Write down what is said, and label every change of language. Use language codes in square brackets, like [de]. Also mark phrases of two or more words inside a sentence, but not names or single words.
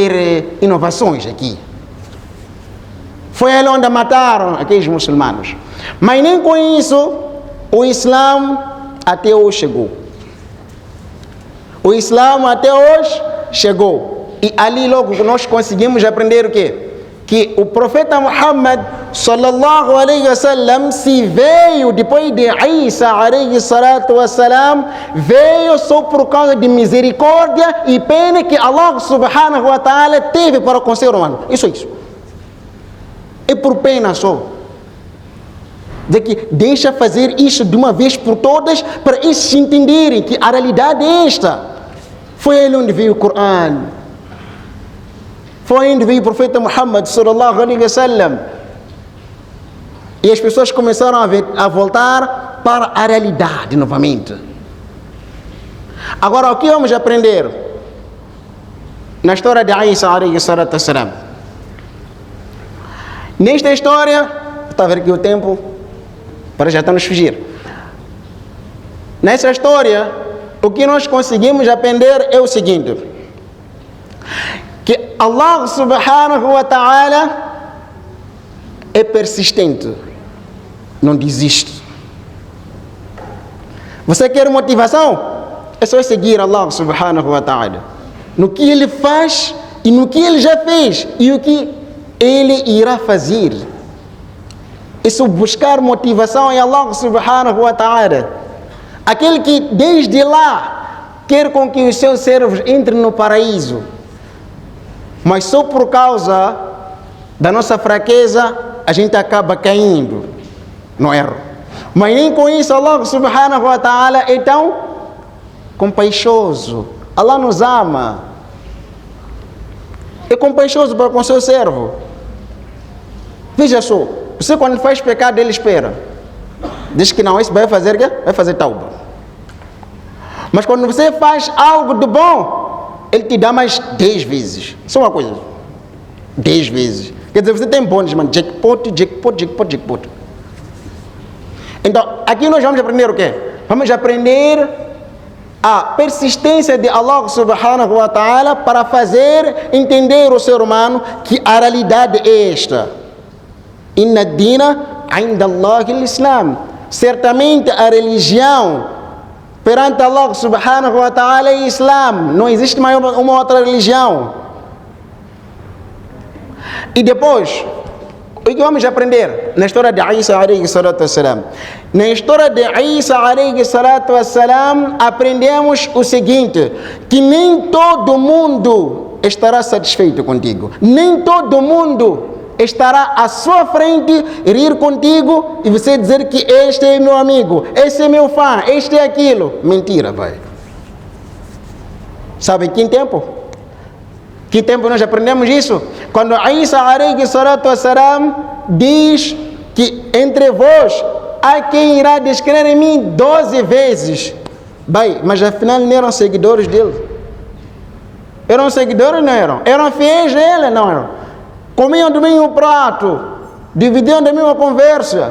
[pt] Estão a trazer inovações aqui. Foi ali onde mataram aqueles muçulmanos. Mas nem com isso o Islã até hoje chegou. O Islã até hoje chegou. E ali logo nós conseguimos aprender o quê? Que o profeta Muhammad [ar] صلى الله عليه وسلم, [pt] se veio depois de Isa [ar] عليه الصلاة والسلام, [pt] veio só por causa de misericórdia e pena que [ar] الله سبحانه وتعالى [pt] teve para com o ser humano. Isso é isso. É por pena só. De que deixa fazer isso de uma vez por todas, para eles entenderem que a realidade é esta. Foi ele onde veio o Corão. Foi onde veio o profeta Muhammad [ar] صلى الله عليه وسلم. [pt] E as pessoas começaram a voltar para a realidade novamente. Agora, o que vamos aprender na história de Isa [ar] عليه الصلاة والسلام? [pt] Nesta história, está a ver aqui o tempo, para já está nos fugir. Nessa história, o que nós conseguimos aprender é o seguinte: que [ar] الله سبحانه وتعالى [pt] é persistente, não desiste. Você quer motivação? É só seguir [ar] الله سبحانه وتعالى [pt] no que Ele faz e no que Ele já fez e o que Ele irá fazer. É só buscar motivação em [ar] الله سبحانه وتعالى. [pt] Aquele que desde lá quer com que os seus servos entrem no paraíso, mas só por causa da nossa fraqueza a gente acaba caindo no erro. Mas nem com isso [ar] الله سبحانه وتعالى [pt] é tão compaixoso. Allah nos ama. É compaixoso para com o seu servo. Veja só, você quando faz pecado ele espera. Diz que não, isso vai fazer o quê? Vai fazer tauba. Mas quando você faz algo de bom, ele te dá mais 10 vezes. Só uma coisa. 10 vezes. Quer dizer, você tem bônus, mano. [en] Jackpot, jackpot, jackpot, jackpot. [pt] Então, aqui nós vamos aprender o quê? Vamos aprender a persistência de [ar] الله سبحانه وتعالى [pt] para fazer entender o ser humano que a realidade é esta. [ar] إن الدين عند الله الإسلام. [pt] Certamente a religião perante [ar] الله سبحانه وتعالى [pt] é Islam. Não existe mais uma outra religião. E depois, o que vamos aprender na história de Isa [ar] عليه الصلاة والسلام? [pt] Na história de Isa [ar] عليه الصلاة والسلام, [pt] aprendemos o seguinte: que nem todo mundo estará satisfeito contigo. Nem todo mundo estará à sua frente, rir contigo e você dizer que este é meu amigo, este é meu fã, este é aquilo. Mentira, vai. Sabe que tempo? Que tempo nós aprendemos isso? Quando Isa [ar] عليه الصلاة والسلام [pt] diz que entre vós há quem irá descrer em mim 12 vezes. Bem, mas afinal não eram seguidores dele. Eram seguidores ou não eram? Eram fiéis a ele? Não eram. Comiam do mesmo prato, dividiam da mesma conversa.